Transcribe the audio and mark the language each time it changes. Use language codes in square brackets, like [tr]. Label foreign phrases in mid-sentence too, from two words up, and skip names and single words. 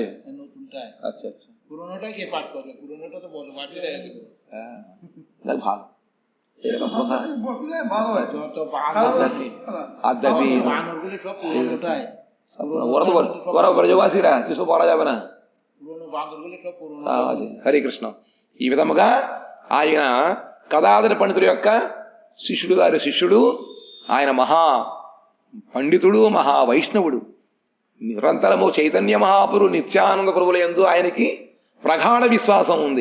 [bn] আচ্ছা আচ্ছা, পুরোনোটাই সে পাঠ করবে, পুরোনোটা তো বড় মাটি দেখ ভালো। এরকম কথা আধ্যাত্মিক బ్రజవాసిరా কিছু বলা যাবে না। [te] హరే కృష్ణ. ఈ విధముగా ఆయన గదాధర పండితుడి యొక్క శిష్యుడు గారి శిష్యుడు, ఆయన మహా పండితుడు, మహా వైష్ణవుడు. నిరంతరము చైతన్య మహాపురు నిత్యానంద ప్రభుల యందు ఆయనకి ప్రగాఢ విశ్వాసం ఉంది.